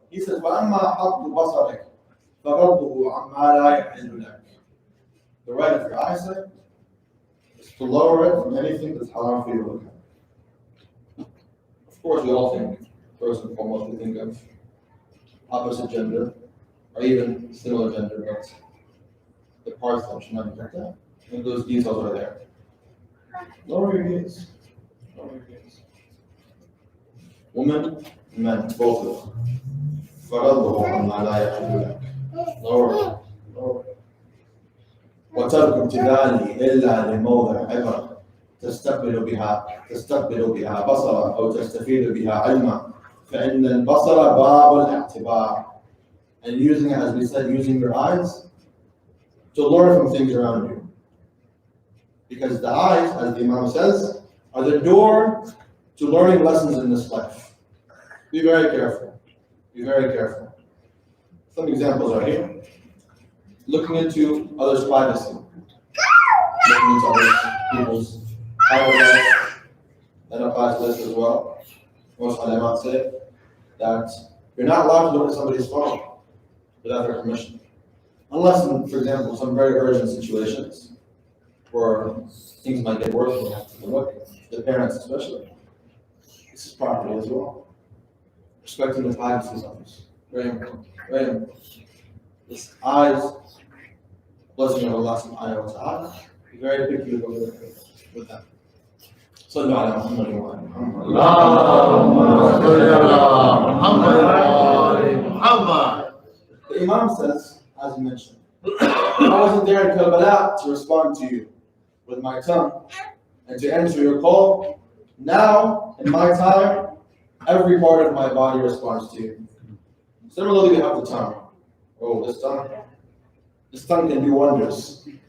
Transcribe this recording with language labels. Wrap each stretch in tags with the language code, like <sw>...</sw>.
<en>He says,</en> <ar>وَأَمَّا حَطُّ بَصَرِكَ فَغَضُّهُ عَمَّا لَا يَحِلُّ لَكَ.</ar> <en>The right of your eyesight is to lower it from anything that's haram for you to look at. Of course, we all think, first and foremost, we think of opposite gender, or even similar gender, but the parts that should not be looked at. And those details are there. Lower your gaze. Lower your gaze. Women, men, both of them.</en> <ar>فَغَضُّهُ عَمَّا لَا يَحِلُّ لَكَ.</ar> <en>Lower it. Lower it.</en> <ar>وَتَرْكُ ابْتِدَالِهِ إِلَّا لِمَوْضِعِ عِبْرَةٍ تستقبل بها بصرا أو تستفيد بها علما فإن البصر باب الاعتبار.</ar> <en>And using it, as we said, using your eyes to learn from things around you. Because the eyes, as the Imam says, are the door to learning lessons in this life. Be very careful. Be very careful. Some examples are here. Looking into others' privacy. Looking into other people's private life. That applies to this as well. Most al-Imām say that you're not allowed to look at somebody's phone without their permission. Unless, for example, some very urgent situations where things might get worse and you have to look, the parents especially. This is property as well. Respecting the privacy of others. Very important. Very important. This eyes, blessing of Allah subhanahu wa ta'ala, be very picky with that.</en> <ar>صلوا على محمد وعلى محمد. اللهم صل على محمد وعلى محمد.</ar> <en>The Imam says, as you mentioned, I wasn't there in Karbala to respond to you with my tongue and to answer your call. Now, in my time, every part of my body responds to you. Similarly, we have the tongue. Oh, this tongue can do wonders.</en>